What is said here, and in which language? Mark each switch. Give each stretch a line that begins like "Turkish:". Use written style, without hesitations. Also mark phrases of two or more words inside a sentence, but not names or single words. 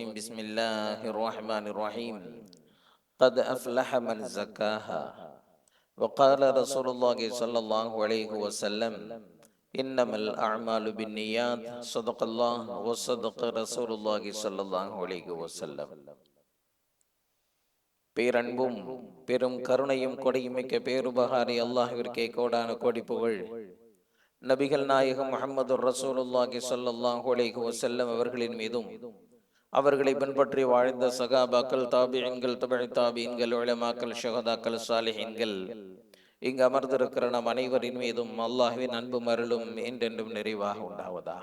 Arabic: بسم الله الرحمن الرحيم. قد أفلح من زكاها. وقال رسول الله صلى الله عليه وسلم: إنما الأعمال بالنيات. صدق الله وصدق رسول الله صلى الله عليه وسلم.
Tamil: பேரன்பும் பெரும் கருணையும் கொடையுமிக்க பேருபகாரி அல்லாஹ்விற்கே கோடான கோடி புகழ். நபிகள் நாயகம் முஹம்மது
Arabic: رسول الله صلى الله عليه وسلم
Tamil: அவர்களின் மீதும், அவர்களை பின்பற்றி வாழ்ந்த சகாபாக்கள், தாபிஈன்கள், தபஇ தாபிஈன்கள், உலமாக்கள், ஷஹதாக்கள், சாலிஹீன்கள், இங்கு அமர்ந்திருக்கிற நம் அனைவரின் மீதும் அல்லாஹ்வின் அன்பும் அருளும் என்றென்றும் நிறைவாக உண்டாவதாக.